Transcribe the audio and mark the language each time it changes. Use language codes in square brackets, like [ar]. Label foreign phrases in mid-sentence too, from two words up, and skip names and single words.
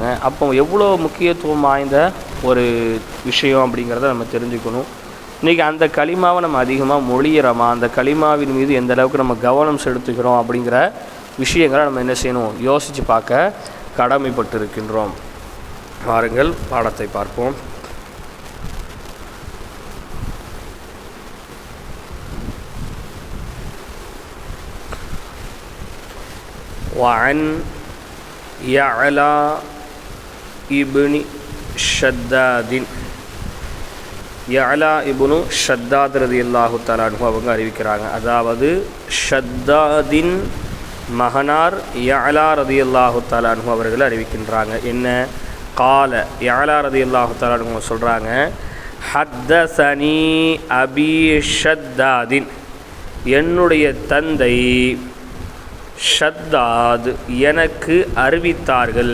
[ta] அப்போ எவ்வளோ முக்கியத்துவம் வாய்ந்த ஒரு விஷயம் அப்படிங்கிறத நம்ம தெரிஞ்சுக்கணும். இன்றைக்கி அந்த கலிமாவை நம்ம அதிகமாக மொழிகிறோமா, அந்த கலிமாவின் மீது எந்த அளவுக்கு நம்ம கவனம் செலுத்துகிறோம் அப்படிங்கிற விஷயங்களை நம்ம என்ன செய்யணும், யோசித்து பார்க்க கடமைப்பட்டு இருக்கின்றோம். வாருங்கள் பாடத்தை பார்ப்போம். [ar] وعن يعلى ابن شداد [ta] யஅலா இப்னு ஷத்தாத் [ar] رضي الله تعالى عنه [ta] அவங்க அறிவிக்கிறாங்க. அதாவது ஷத்தாதின் மகனார் யஅலா [ar] رضي الله تعالى عنه [ta] அவர்கள் அறிவிக்கின்றாங்க. என்ன கால, யஅலா [ar] رضي الله تعالى عنه [ta] சொல்கிறாங்க, [ar] حدثني أبي شداد, [ta] என்னுடைய தந்தை ஷத்தாத் எனக்கு அறிவித்தார்கள்.